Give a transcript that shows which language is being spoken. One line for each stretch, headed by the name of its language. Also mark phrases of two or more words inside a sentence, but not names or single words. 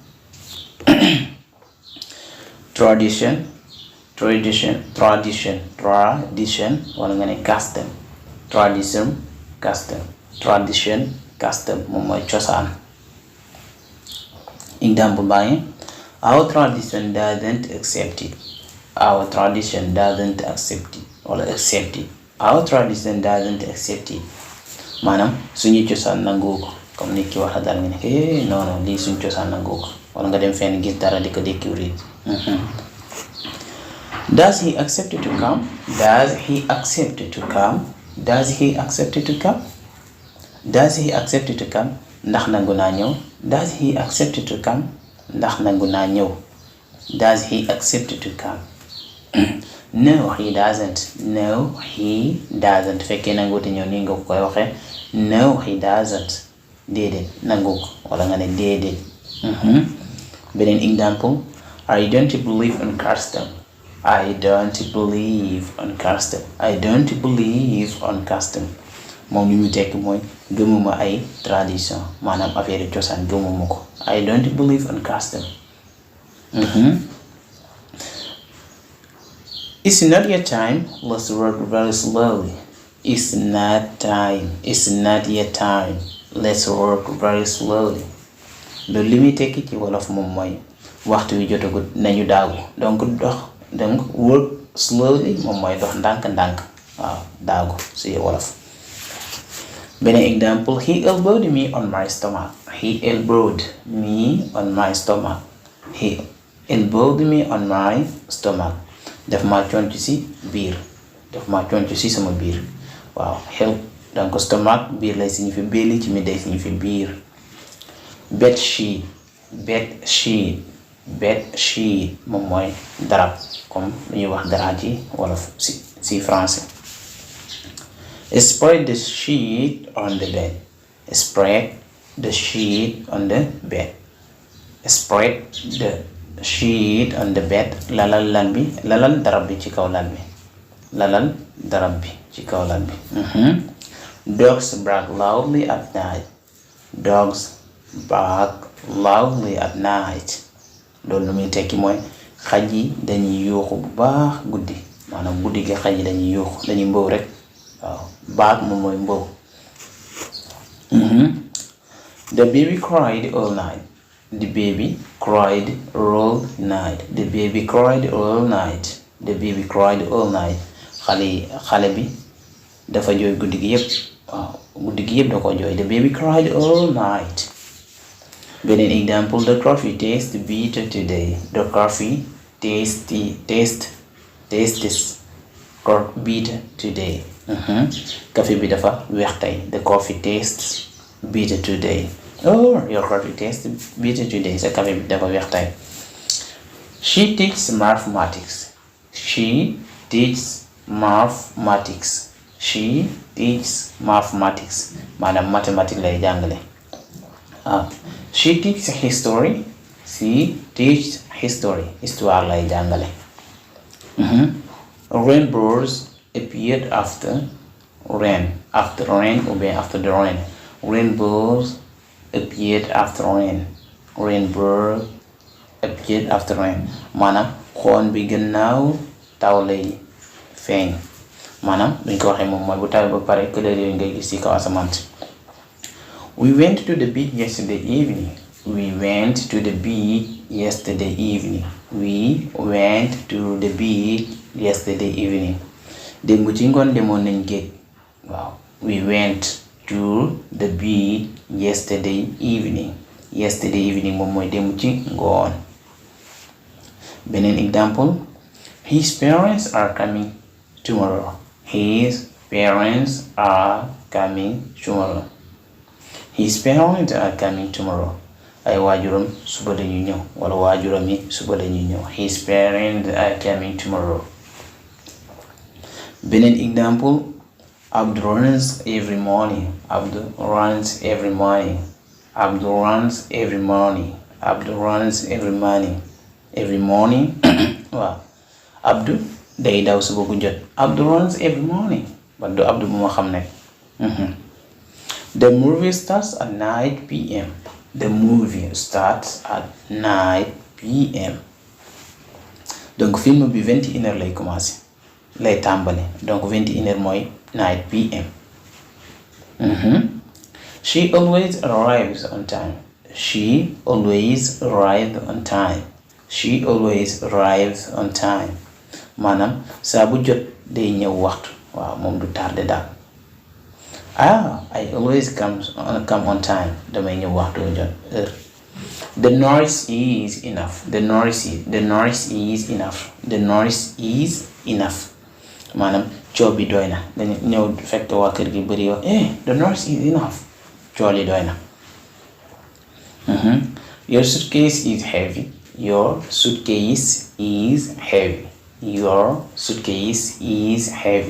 Wolof: tradition wala nga ne custom. custom moom mooy cosaan.
English: Example bàyyi: our tradition doesn't accept it. Our tradition doesn't accept it.
Wolof: maanaam suñu cosaan nangu ko. comme nit ki wax dara nga ne non lii suñu cosaan nangu ko. wala nga dem fenn gis dara di ko découvrir.
English: Does he accept to come?
Wolof: ndax nangu naa ñëw.
English: Does he accept to come?
Wolof: ndax nangu naa ñëw.
English: Does he accept to come? No, he doesn't.
Wolof: fekkee nanguuti ñëw nii nga koy waxee
English: no, he doesn't.
Wolof: déedéet nangu ko wala nga ne déedéet.
English: beneen example: I don't believe on custom.
Wolof: moom li mu tekk mooy gëmuma ay tradition maanaam affaire cosaan gëmuma ko.
English: I don't believe on custom. It's not your time. Let's work very slowly. It's not yet time. Let's work very slowly.
Wolof: loolu li muy tekki ci wolof moom mooy waxtu wi jotagut nañu daagu donc
English: work slowly
Wolof: moom mooy dox ndànk-ndànk waaw daagu ci wolof.
English: beneen example, he elbowed me on my stomach. He elbowed me on my stomach. He elbowed me on my stomach.
Wolof: daf ma conc ci biir sama biir waaw. help donc stomach biir lay signifie belly, ci mi day signifie biir.
English: bed sheet
Wolof: moom mooy darab comme lu ñuy wax dara ci wolof ci français.
English: Spread the sheet on the bed. Spread the sheet on the bed. Spread the sheet on the bed.
Wolof: lalal darab bi ci kaw lal bi.
English: Dogs bark loudly at night. Dogs bark loudly at night.
Wolof: loolu lu muy tekki mooy xaj yi dañuy yuuxu bu baax guddi, maanaam guddi gi xaj yi dañuy yuuxu, dañuy mbow rek waaw. bark moom mooy mbow.
English: The baby cried all night. The baby cried all night. The baby cried all night. The baby cried all night.
Wolof: xale bi dafa jooy guddi gi yëpp waaw, guddi gi yëpp da ko jooy.
English: The baby cried all night. beneen example, the coffee tastes bitter today. The coffee tastes bitter today.
Wolof: Café bi dafa weex tey.
English: The coffee tastes bitter today. Oh, your coffee tastes bitter today.
Wolof: Sa café bi dafa weex tey.
English: She teaches mathematics. She teaches mathematics.
Wolof: maanaam mathématique lay jàngale.
English: She teaches history. She teaches history.
Wolof: Histoire lay jàngale.
English: Rainbows appeared after rain. After rain
French: ou bien
English: after the rain. Rainbows appeared after rain. Rainbow appeared after rain.
Wolof: maanaam xoon bi gannaaw taw lay feeñ. maanaam buñ ko waxee moom mooy bu tawee ba pare couleur yooyu ngay gis ci kaw asamaan.
English: We went to the beach yesterday evening. We went to the beach yesterday evening. We went to the beach yesterday evening.
Wolof: démb ci ngoon demoon nañ géej waaw.
English: We went to the beach yesterday evening. Yesterday evening
Wolof: moom mooy démb ci ngoon.
English: beneen example, his parents are coming tomorrow. His parents are coming tomorrow. His parents are coming tomorrow.
Wolof: ay waajuram suba dañuy ñëw, wala waajuram yi suba dañuy ñëw.
English: His parents are coming tomorrow. beneen example, Abdul runs every morning. Abdul runs every morning. Abdul runs every morning. Abdul runs every morning. Every morning waaw.
Wolof: Abdul day daw suba gu jot.
English: Abdul runs every morning.
Wolof: ba du Abdul bu ma xam ne.
English: The movie starts at 9 p.m. The movie starts at 9 p.m.
Wolof: donc film bi 21h lay commencé, lay tàmbale. donc 21h mooy 9 p.m.
English: She always arrives on time. She always arrives on time. She always arrives on time.
Wolof: maanaam saa bu jot day ñëw waxtu waaw, moom du tardé daal.
English: I always come on time.
Wolof: damay ñëw waxtu jot heure.
English: The noise is enough. The noise is enough.
Wolof: maanaam coow bi doy na. dañu ñëw fekk waa kër gi bëri wax
English: the noise is enough.
Wolof: coow li doy na.
English: Your suitcase is heavy. Your suitcase is heavy. Your suitcase is heavy.